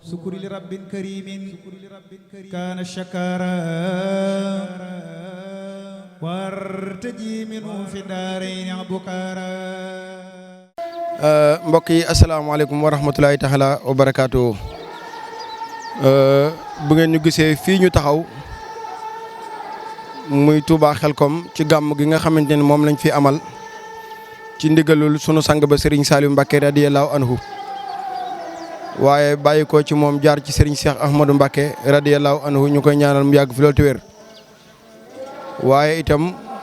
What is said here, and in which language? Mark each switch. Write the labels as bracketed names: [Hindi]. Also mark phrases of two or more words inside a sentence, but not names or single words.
[Arabic] سكر لرب كريم كان شكارا وارتجي منه في الدارين بكارا. [Wolof] mbokk yi [Arabic] السلام عليكم ورحمة الله تعالى وبركاته. [Wolof] bu ngeen ñu gisee fii ñu taxaw muy Touba Xelkom ci gàmm gi nga xamante ni moom lañ fi amal ci ndigalul sunu sang ba Serigne Saliou Mbacké [Arabic] رضي الله عنه [Wolof] waaye bàyyi ko ci moom jaar ci Serigne Cheikh Ahmadou Mbacké [Arabic] رضي الله عنه [Wolof] ñu koy ñaanal mu yàgg fi loolu te wér waaye itam